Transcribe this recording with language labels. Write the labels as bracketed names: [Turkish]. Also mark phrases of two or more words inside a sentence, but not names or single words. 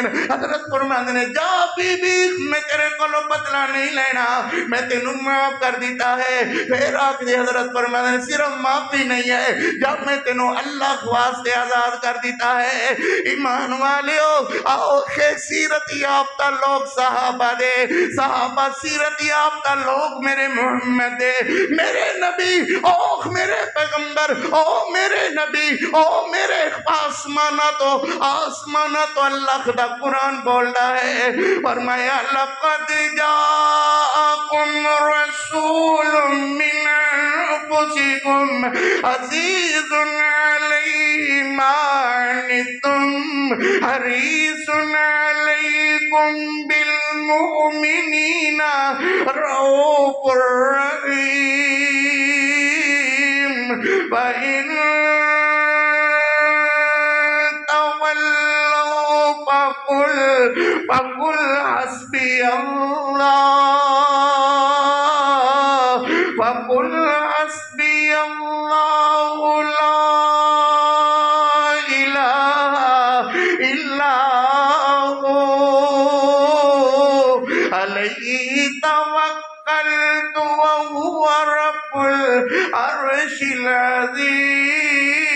[Punjabi] حضرت فرماندے نے جا بی بی میں تیرے کولو بدلہ نہیں لینا، میں تینوں معاف کر دیتا ہے۔ پھر آخری حضرت فرماندے نے صرف معافی نہیں ہے، جب میں تینوں اللہ واسطے آزاد کر دیتا ہے۔ ایمان والیو آؤ کہ سیرت یافتہ لوگ صحابہ دے، صحابہ سیرت یافتہ لوگ میرے محمد دے، میرے نبی اوہ میرے پیغمبر، اوہ میرے نبی، اوہ میرے آسمانہ تو اللہ دا قرآن بولتا ہے۔ [Arabic] فرمایا لقد جاءکم رسول من انفسکم عزیز علیہ ما عنتم حریص علیکم بالمؤمنین رؤوف رحیم۔ وَإِن تولوا فقل حسبی اللہ لا الہ الا ہو علیہ توکلت وہو رب العرش العظیم۔